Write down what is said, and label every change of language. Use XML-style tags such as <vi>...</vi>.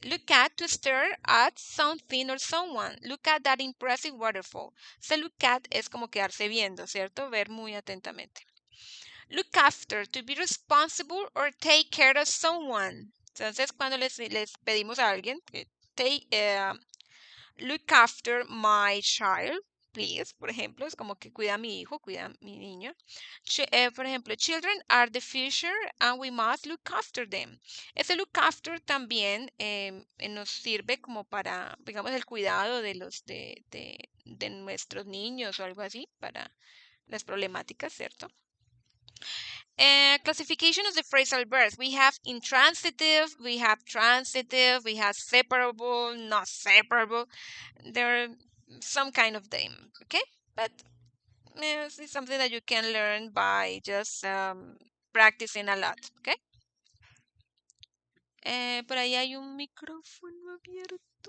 <en>Look at, to stare at something or someone. Look at that impressive waterfall.</en> <es>So look at es como quedarse viendo, ¿cierto? Ver muy atentamente.</es> <en>Look after, to be responsible or take care of someone.</en> <es>Entonces, cuando les pedimos a alguien que</es> <en>look after my child, please,</en> <es>por ejemplo, es como que cuida a mi hijo, cuida a mi niño. Por ejemplo,</es> <en>children are the future and we must look after them.</en> <es>Ese look after también nos sirve como para, digamos, el cuidado de de nuestros niños o algo así, para las problemáticas, ¿cierto?</es> <en>Classification of the phrasal verbs. We have intransitive, we have transitive, we have separable, not separable. There are some kind of them, okay? But it's something that you can learn by just practicing a lot, okay?</en> <es>Por ahí hay un micrófono abierto.</es>